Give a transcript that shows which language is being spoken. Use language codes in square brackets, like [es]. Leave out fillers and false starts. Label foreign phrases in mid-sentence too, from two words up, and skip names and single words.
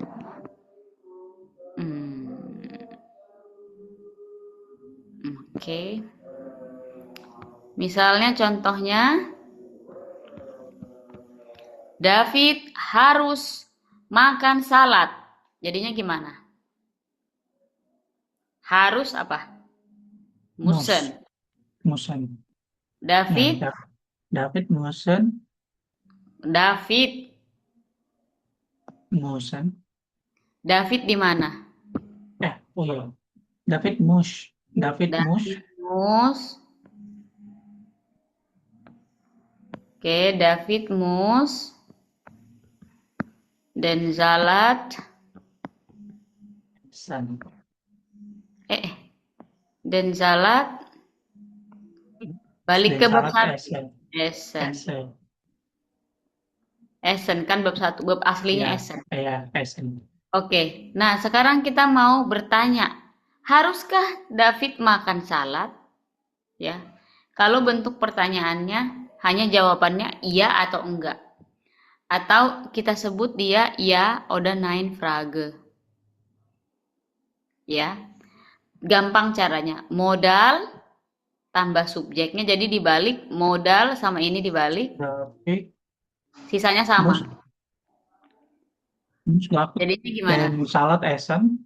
[id] Oke. Misalnya contohnya, David harus makan salad. Jadinya gimana? Harus apa? [de] Müssen. Müssen. David. David müssen. David. Müssen. [id] David di mana? [de] David muss. David muss. Oke, David muss den Salat den Salat [id] balik ke bab 1. Essen kan bab 1, bab aslinya Essen. Iya, Essen. Oke, nah sekarang kita mau bertanya, haruskah David makan salad? Ya, kalau bentuk pertanyaannya hanya jawabannya iya atau enggak. Atau kita sebut dia [de] ya oder nein Frage. [id] Ya. Gampang caranya. Modal tambah subjeknya, jadi dibalik modal sama ini dibalik. Sisanya sama. Jadi ini gimana? [de] Salat Essen.